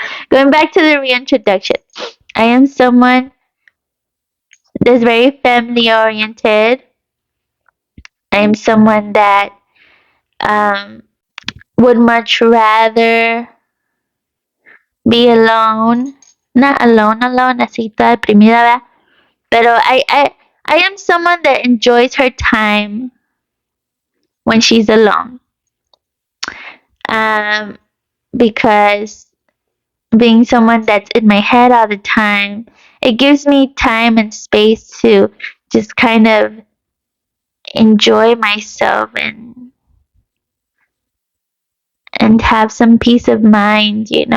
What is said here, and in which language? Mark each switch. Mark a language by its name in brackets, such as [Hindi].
[English] Going back to the reintroduction. I am someone that's very family oriented. I am someone that um would much rather be alone. Not alone, [Spanish] así toda deprimida, ¿verdad? Pero [English] I am someone that enjoys her time when she's alone. Um, because being someone that's in my head all the time, it gives me time and space to just kind of enjoy myself and have some peace of mind.